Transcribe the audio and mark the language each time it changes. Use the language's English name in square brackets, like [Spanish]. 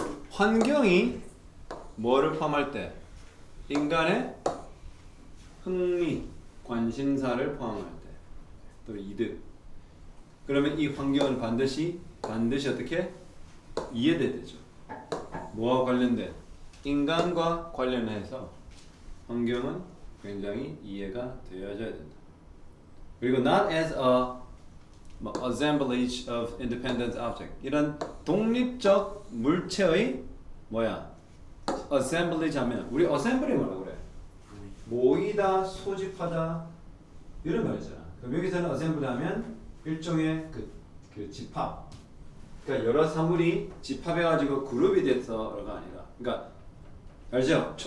[Korean] 환경이 뭐를 포함할 때? 인간의 흥미, 관심사를 포함할 때. 또 이득. 그러면 이 환경은 반드시 어떻게? 이해돼야 되죠. 뭐와 관련된? 인간과 관련해서 환경은 굉장히 이해가 되어져야 된다. [English] 그리고 not as a assemblage of independent object. [Korean] 이런 독립적 물체의 뭐야? assemblage 하면 우리 assembly 뭐라고 그래? 모이다, 소집하다 이런 말이잖아. 그럼 여기서는 assembly 하면 일종의 그 집합. 그러니까 여러 사물이 집합해가지고 그룹이 돼서가 아니라, 그러니까 알죠?